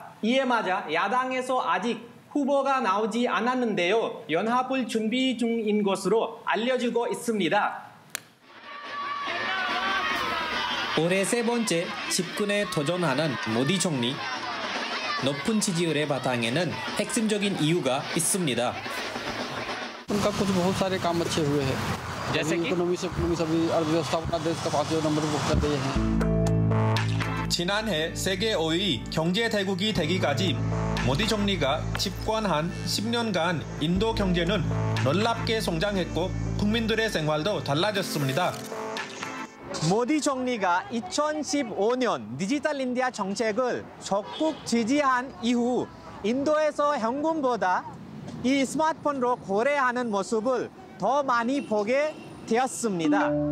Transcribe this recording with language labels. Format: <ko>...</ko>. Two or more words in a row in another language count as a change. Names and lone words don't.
<ko>이에 맞아 야당에서 아직 후보가 나오지 않았는데요. 연합을 준비 중인 것으로 알려지고 있습니다. 올해 세 번째 집권에 도전하는 모디 총리. 높은 지지율의 바탕에는 핵심적인 이유가 있습니다.</ko> <hi>उनका कुछ बहुत सारे काम अच्छे हुए हैं जैसे कि इकोनॉमी सभी अर्थव्यवस्था अपना देश का 5वें नंबर पर कर रहे हैं.</hi> <ko>지난해 세계 5위 경제 대국이 되기까지 모디 총리가 집권한 10년간 인도 경제는 놀랍게 성장했고 국민들의 생활도 달라졌습니다. 모디 총리가 2015년 디지털 인디아 정책을 적극 지지한 이후 인도에서 현금보다 이 스마트폰으로 거래하는 모습을 더 많이 보게 되었습니다.</ko>